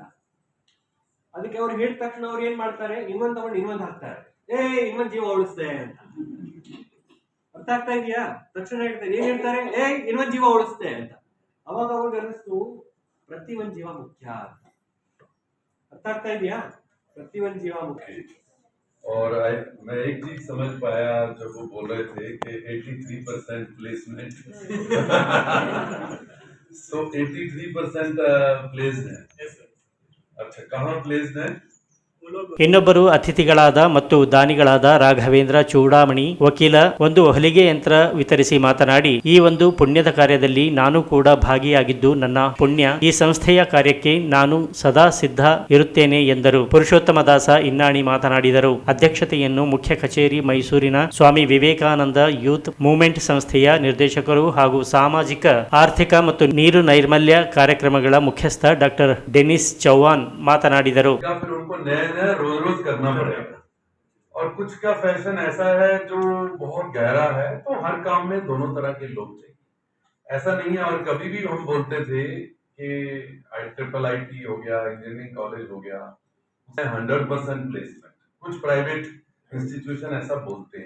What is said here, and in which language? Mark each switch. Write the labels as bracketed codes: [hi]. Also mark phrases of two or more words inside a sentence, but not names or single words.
[kn] ಅದಕ್ಕೆ ಅವ್ರು ಹೇಳಿದ ತಕ್ಷಣ ಅವ್ರು ಏನ್ ಮಾಡ್ತಾರೆ, ಇನ್ನೊಂದು ತಗೊಂಡು ಇನ್ನೊಂದು ಹಾಕ್ತಾರೆ. ಇನ್ನೊಂದು ಜೀವ ಉಳಿಸ್ದೆ ಅಂತ. ಅರ್ಥ ಆಗ್ತಾ ಇದೆಯಾ? ತಕ್ಷಣ ಹೇಳ್ತಾರೆ, ಏನ್ ಹೇಳ್ತಾರೆ, ಇನ್ನೊಂದ್ ಜೀವ ಉಳಿಸ್ತೆ ಅಂತ. ಅವಾಗ ಅವ್ರಿಗೆ ಅನ್ನಿಸ್ತು ಪ್ರತಿ ಒಂದ್ ಜೀವ ಮುಖ್ಯ. ಅರ್ಥ ಆಗ್ತಾ ಇದೆಯಾ? ಪ್ರತಿ ವನ್ ಜೀವ ಮುಖ್ಯ। [hi] और मैं एक चीज समझ पाया जब वो बोल रहे थे कि 83% प्लेसमेंट सो 83% प्लेस्ड है। अच्छा, कहाँ प्लेस्ड है? [kn] ಇನ್ನೊಬ್ಬರು ಅತಿಥಿಗಳಾದ ಮತ್ತು ದಾನಿಗಳಾದ ರಾಘವೇಂದ್ರ ಚೂಡಾಮಣಿ ವಕೀಲ ಒಂದು ಹೊಲಿಗೆ ಯಂತ್ರ ವಿತರಿಸಿ ಮಾತನಾಡಿ, ಈ ಒಂದು ಪುಣ್ಯದ ಕಾರ್ಯದಲ್ಲಿ ನಾನು ಕೂಡ ಭಾಗಿಯಾಗಿದ್ದು ನನ್ನ ಪುಣ್ಯ. ಈ ಸಂಸ್ಥೆಯ ಕಾರ್ಯಕ್ಕೆ ನಾನು ಸದಾ ಸಿದ್ಧ ಇರುತ್ತೇನೆ ಎಂದರು. ಪುರುಷೋತ್ತಮ ದಾಸ ಇನ್ನಾಣಿ ಮಾತನಾಡಿದರು. ಅಧ್ಯಕ್ಷತೆಯನ್ನು ಮುಖ್ಯ ಕಚೇರಿ ಮೈಸೂರಿನ ಸ್ವಾಮಿ ವಿವೇಕಾನಂದ ಯೂತ್ ಮೂವ್ಮೆಂಟ್ ಸಂಸ್ಥೆಯ ನಿರ್ದೇಶಕರು ಹಾಗೂ ಸಾಮಾಜಿಕ ಆರ್ಥಿಕ ಮತ್ತು ನೀರು ನೈರ್ಮಲ್ಯ ಕಾರ್ಯಕ್ರಮಗಳ ಮುಖ್ಯಸ್ಥ ಡಾಕ್ಟರ್ ಡೆನಿಸ್ ಚೌಹಾನ್ ಮಾತನಾಡಿದರು. [hi] रोज रोज करना पड़ेगा और कुछ का फैशन ऐसा है जो बहुत गहरा है, तो हर काम में दोनों तरह के लोग चाहिए, ऐसा नहीं है। और कभी भी हम बोलते थे कि IIT हो गया, [en] engineering college [hi] हो गया, 100% प्लेसमेंट, कुछ [en] private institution [hi] ऐसा बोलते हैं।